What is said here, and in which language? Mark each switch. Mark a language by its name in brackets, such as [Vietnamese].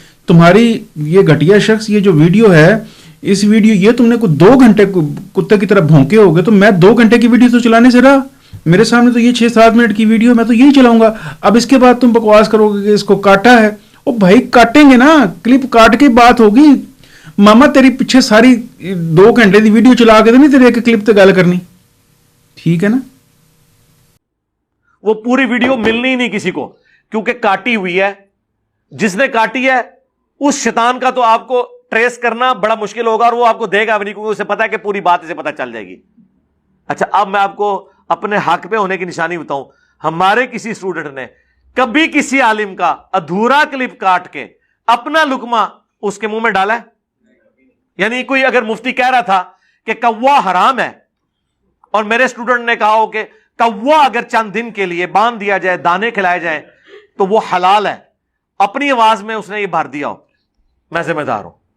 [Urdu] تمہاری یہ گھٹیا شخص یہ جو ویڈیو ہے، اس ویڈیو یہ تم نے کوئی 2 گھنٹے کتے کی طرح بھونکے ہوگے، تو میں 2 گھنٹے کی ویڈیو تو چلانے سے رہا. میرے سامنے تو یہ 6-7 منٹ کی ویڈیو میں تو یہی چلاؤں گا. اب اس کے بعد تم بکواس کرو گے کہ اس کو کاٹا ہے. او بھائی کاٹیں گے نا، کلپ کاٹ کے بات ہوگی. [Punjabi] ماما تیری پیچھے ساری 2 گھنٹے دی ویڈیو چلا کے تو نہیں تیرے ایک کلپ تے گل کرنی. [Urdu] ٹھیک ہے نا؟ وہ پوری ویڈیو ملنی ہی نہیں کسی کو، کیونکہ کاٹی ہوئی ہے. جس نے کاٹی ہے اس شیطان کا تو آپ کو ٹریس کرنا بڑا مشکل ہوگا، اور وہ آپ کو دے گا بھی نہیں، کیونکہ اسے پتا ہے کہ پوری بات اسے پتا چل جائے گی. اچھا اب میں آپ کو اپنے حق پہ ہونے کی نشانی بتاؤں. ہمارے کسی اسٹوڈنٹ نے کبھی کسی عالم کا ادھورا کلپ کاٹ کے اپنا لقمہ اس کے منہ میں ڈالا ہے؟ یعنی کوئی اگر مفتی کہہ رہا تھا کہ کوا حرام ہے اور میرے اسٹوڈنٹ نے کہا ہو کہ کوا اگر چند دن کے لیے باندھ دیا جائے، دانے کھلائے جائیں تو وہ حلال ہے، اپنی آواز میں اس نے یہ بھر دیا ہو، میں ذمہ دار ہوں.